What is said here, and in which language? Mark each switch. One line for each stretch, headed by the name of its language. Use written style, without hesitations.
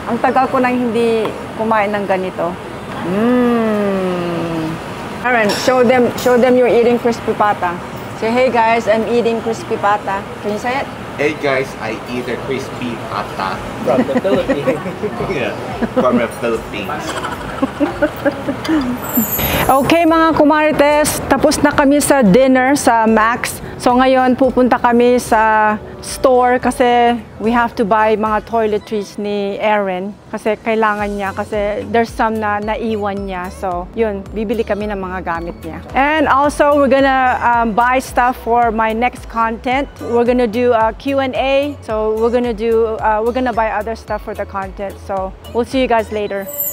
Filipino: Ang tagal ko nang hindi kumain ng ganito.
English: Aaron, show them you're eating crispy pata. Say, hey guys, I'm eating crispy pata. Can you say it? Hey guys, I eat a crispy pata. From the Philippines. Yeah, from the Philippines.
Filipino: Okay mga kumarites, tapos na kami sa dinner sa Max. So ngayon pupunta kami sa store kasi
English: we have to buy
Filipino: mga toiletries ni Erin kasi kailangan niya kasi there's some na naiwan niya. So yun, bibili kami ng mga gamit niya.
English: And also we're gonna buy stuff for my next content. We're gonna do a Q&A. So we're gonna buy other stuff for the content. So we'll see you guys later.